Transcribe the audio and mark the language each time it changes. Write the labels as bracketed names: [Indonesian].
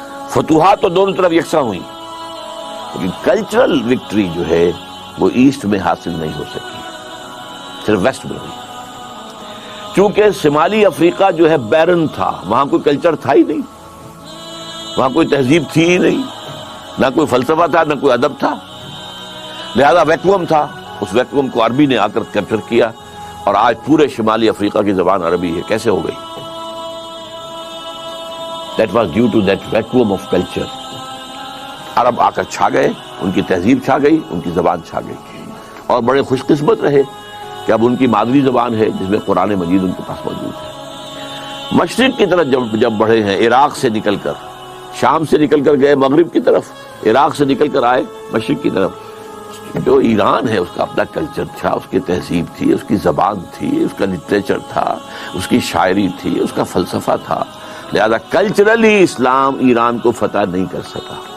[Urdu] فتوحات تو دونوں طرف یکساں ہوئی، لیکن کلچرل وکٹری جو ہے وہ ایسٹ میں حاصل نہیں ہو سکی، صرف ویسٹ میں ہوئی، چونکہ شمالی افریقہ جو ہے بیرن تھا، وہاں کوئی کلچر تھا ہی نہیں، وہاں کوئی تہذیب تھی ہی نہیں، نہ کوئی فلسفہ تھا، نہ کوئی ادب تھا، لہذا ویکوم تھا، اس ویکوم کو عربی نے آ کر کیپچر کیا، اور آج پورے شمالی افریقہ کی زبان عربی ہے۔ کیسے ہو گئی؟ [English] That was due to that vacuum of culture. [Urdu] عرب آ کر چھا گئے، ان کی تہذیب چھا گئی، ان کی زبان چھا گئی، اور بڑے خوش قسمت رہے کہ اب ان کی مادری زبان ہے جس میں قرآن مجید ان کے پاس موجود ہے۔ مشرق کی طرف جب بڑھے ہیں، عراق سے نکل کر، شام سے نکل کر گئے مغرب کی طرف، عراق سے نکل کر آئے مشرق کی طرف، جو ایران ہے اس کا اپنا کلچر تھا، اس کی تہذیب تھی، اس کی زبان تھی، اس کا لٹریچر تھا، اس کی شاعری تھی، اس کا فلسفہ تھا، لہذا کلچرلی اسلام ایران کو فتح نہیں کر سکا،